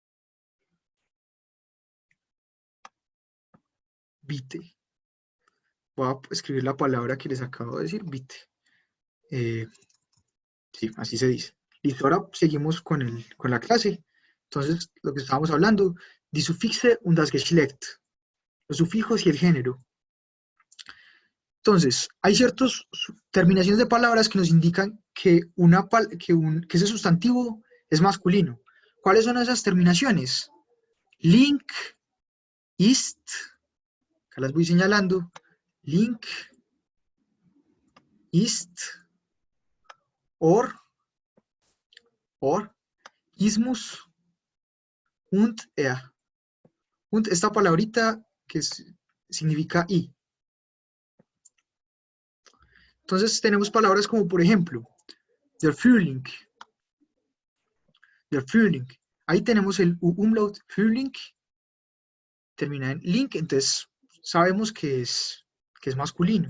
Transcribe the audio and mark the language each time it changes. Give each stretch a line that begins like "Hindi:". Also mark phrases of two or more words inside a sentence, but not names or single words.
Spanish: Vite. Voy a escribir la palabra que les acabo de decir, vite. Sí, así se dice. Listo, ahora seguimos con la clase. Entonces, lo que estábamos hablando,
German: die Suffixe und das Geschlecht,
Spanish: los sufijos y el género. Entonces, hay ciertas terminaciones de palabras que nos indican que, que ese sustantivo es masculino. ¿Cuáles son esas terminaciones?
German: Link, ist,
Spanish: acá las voy señalando,
German: link, ist, or, ismus, und er. Und,
Spanish: esta palabrita que significa y. Entonces tenemos palabras como, por ejemplo,
German: der Frühling. Der Frühling.
Spanish: Ahí tenemos el umlaut Frühling, termina en link, entonces sabemos que es masculino.